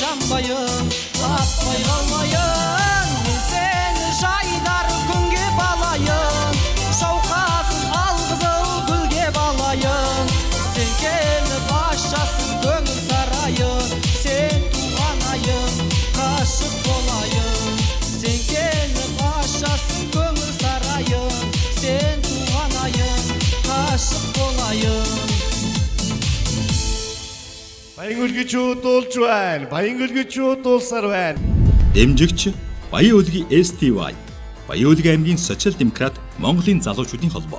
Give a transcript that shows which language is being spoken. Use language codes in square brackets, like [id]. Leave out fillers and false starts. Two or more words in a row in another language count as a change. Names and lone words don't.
[kk] қалмайын таппай қалмайын мен сені жайдар күнге балайын шауқасын алғызыл гүлге балайын сен келіп ашасың көңіл сарайын сен туған айым ғашық болайын сен келіп ашасың көңіл сарайын сен туған айым ғашық болайын [mn] Баян үлгичүүд дуулж байна. Баян үлгичүүд дуулсаар байна. Дэмжигч Баян Үлгийн STY. Баян Үлгийн аймгийн социал-демократ Монголын залуучуудын холбоо.